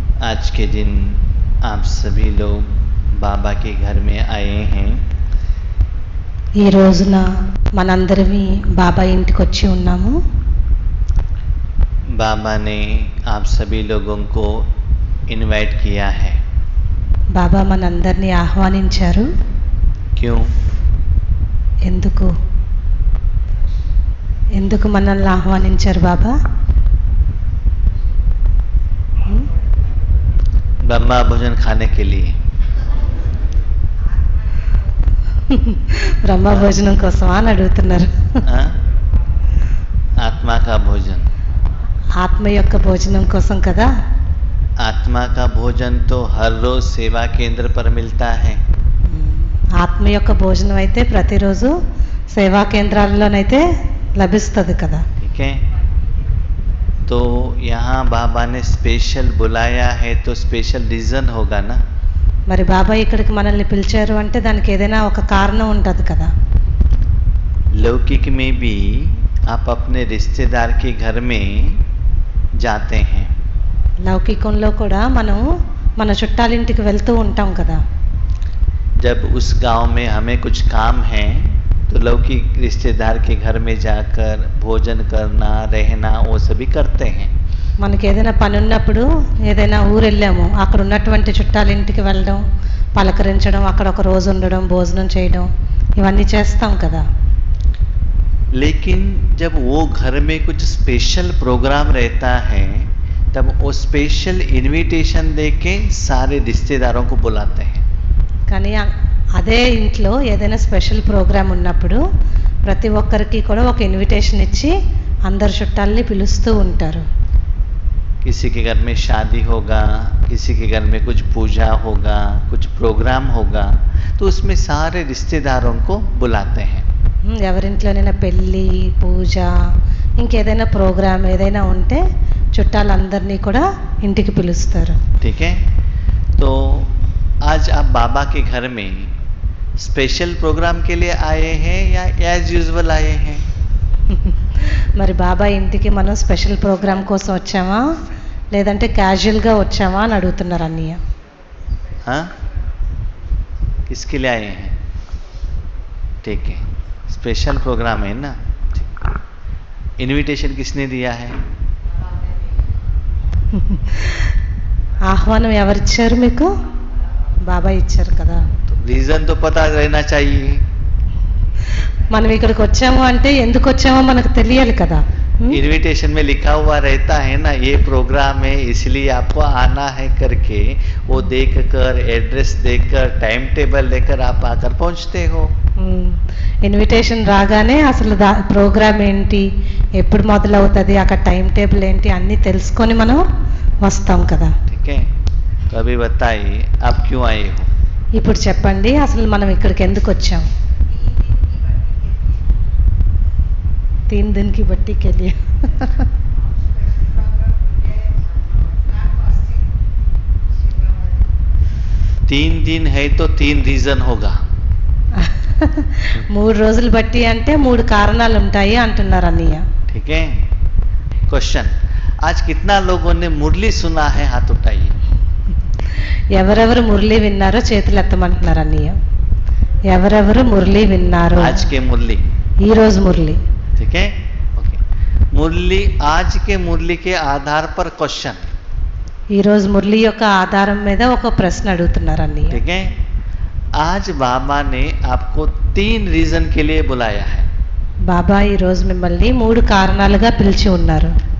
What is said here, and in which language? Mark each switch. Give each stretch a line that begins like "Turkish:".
Hindi: आज के दिन आप सभी लोग बाबा के घर में आए हैं।
Telugu: ఈ రోజున మనందరివి బాబా ఇంటికి వచ్చి ఉన్నాము.
Hindi: बाबा ने आप सभी लोगों को इनवाइट किया है।
Telugu: బాబా మనందరినీ ఆహ్వానించారు.
Hindi: क्यों?
Telugu: ఎందుకు ఎందుకు మనల్ని ఆహ్వానించారు బాబా?
Hindi: ब्रह्मा भोजन खाने के लिए।
Telugu: బ్రహ్మ భోజనం కోసమా అని అడుగుతున్నారు.
Hindi: हाँ? आत्मा का भोजन।
Telugu: ఆత్మ యొక్క భోజనం కోసం కదా.
Hindi: आत्मा का भोजन तो हर रोज सेवा केंद्र पर मिलता है।
Telugu: ఆత్మ యొక్క భోజనం అయితే ప్రతిరోజు సేవా కేంద్రాల్లోనైతే లభిస్తుంది కదా.
Hindi: ठीक है, तो यहाँ बाबा ने स्पेशल बुलाया है तो स्पेशल रीजन होगा ना।
Telugu: మరి బాబా ఇక్కడికి మనల్ని పిలిచారు అంటే దానికి ఏదైనా ఒక కారణం ఉంటుంది కదా.
Hindi: लौकिक में भी आप अपने रिश्तेदार के घर में जाते हैं।
Telugu: లౌకికంలో కూడా మనం మన చుట్టాలింటికి వెళ్తూ ఉంటాం కదా.
Hindi: जब उस गांव में हमें कुछ काम है तो लौकिक रिश्तेदार के घर में जाकर भोजन करना, रहना, वो सभी करते हैं।
Telugu: మనకి ఏదైనా పని ఉన్నప్పుడు ఏదైనా ఊరు వెళ్ళాము, అక్కడ ఉన్నటువంటి చుట్టాలింటికి వెళ్ళడం, పలకరించడం, అక్కడ ఒక రోజు ఉండడం, భోజనం చేయడం, ఇవన్నీ చేస్తాం కదా.
Hindi: लेकिन जब वो घर में कुछ स्पेशल प्रोग्राम रहता है तब वो स्पेशल इनविटेशन देके सारे रिश्तेदारों को बुलाते हैं।
Telugu: కానీ అదే ఇంట్లో ఏదైనా స్పెషల్ ప్రోగ్రామ్ ఉన్నప్పుడు ప్రతి ఒక్కరికి కూడా ఒక ఇన్విటేషన్ ఇచ్చి అందరు చుట్టాలని పిలుస్తూ ఉంటారు.
Hindi: किसी के घर में शादी होगा, किसी के घर में कुछ पूजा होगा, कुछ प्रोग्राम होगा, तो उसमें सारे रिश्तेदारों को बुलाते हैं।
Telugu: ఎవరింట్లోనైనా పెళ్ళి, పూజ, ఇంకేదైనా ప్రోగ్రామ్ ఏదైనా ఉంటే చుట్టాలందరినీ కూడా ఇంటికి పిలుస్తారు.
Hindi: ठीक है, तो आज आप बाबा के घर में स्पेशल प्रोग्राम के लिए आए हैं या एज यूजुअल आए हैं?
Telugu: మరి బాబా ఇంటికి మనం స్పెషల్ ప్రోగ్రామ్ కోసం వచ్చామా లేదంటే క్యాజువల్గా వచ్చామా అని అడుగుతున్నారు అన్నయ్య.
Hindi: हाँ, किसके लिए आए हैं? ठीक है, स्पेशल प्रोग्राम है ना। इनविटेशन किसने दिया है?
Telugu: ఆహ్వానం ఎవరిచ్చారు మీకు? బాబా ఇచ్చారు కదా.
Hindi: रीजन तो पता रहना चाहिए।
Telugu: మనం ఇక్కడికి వచ్చాము అంటే ఎందుకు వచ్చామో మనకు తెలియాలి కదా.
Hindi: इनविटेशन में लिखा हुआ रहता है ना, ये प्रोग्राम है इसलिए आपको आना है करके, वो देखकर एड्रेस देकर टाइम टेबल लेकर आप आकर पहुंचते हो।
Telugu: ఇన్విటేషన్ రాగానే అసలు ప్రోగ్రామ్ ఏంటి, ఎప్పుడు మొదలవుతుంది, అక్కడ టైం టేబుల్ ఏంటి అన్నీ తెలుసుకొని మనం వస్తాం కదా.
Hindi: ठीक है, तो अभी बताइए आप क्यों आए हो?
Telugu: ఇప్పుడు చెప్పండి అసలు మనం ఇక్కడికి ఎందుకు వచ్చాం?
Hindi: 3 दिन की बट्टी के लिए. तीन दिन है तो 3 रीजन होगा।
Telugu: 3 రోజులు బట్టి అంటే 3 కారణాలు ఉంటాయి అంటున్నారు అన్నయ్య.
Hindi: ठीक है, क्वेश्चन, आज कितना लोगों ने मुरली सुना है? हाथ उठाइए।
Telugu: ఎవరెవరు మురళి విన్నారో చేతులు ఎత్తమంటున్నారు అన్నయ్య. ఎవరెవరు మురళి విన్నారు?
Hindi: आज के मुरली,
Telugu: ఈ రోజు మురళి.
Hindi: ठीक है, ओके। मुरली, आज के मुरली के आधार पर क्वेश्चन।
Telugu: ఈ రోజు మురళి యొక్క ఆధారం మీద ఒక ప్రశ్న అడుగుతున్నారు అన్నయ్య.
Hindi: ठीक है, आज बाबा ने आपको 3 रीजन के लिए बुलाया है।
Telugu: బాబా ఈ రోజు మిమ్మల్ని 3 కారణాలుగా పిలిచి ఉన్నారు.